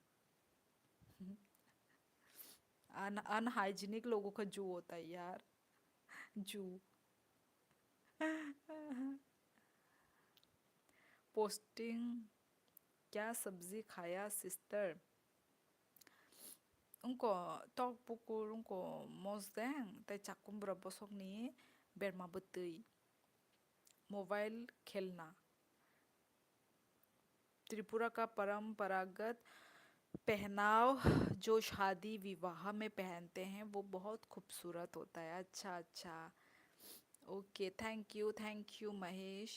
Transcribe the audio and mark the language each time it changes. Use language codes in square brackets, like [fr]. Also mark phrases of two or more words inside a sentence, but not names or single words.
[hi] अनहाइजीनिक लोगों का जू होता है यार, जू। पोस्टिंग। क्या सब्जी खाया सिस्टर? [trp] Ungko tok pukul ungko mosdeng tai chakum berabosok ni berma betui [hi] मोबाइल खेलना। त्रिपुरा का परंपरागत पहनाव जो शादी विवाह में पहनते हैं वो बहुत खूबसूरत होता है। अच्छा अच्छा, [en] okay, thank you [hi] महेश।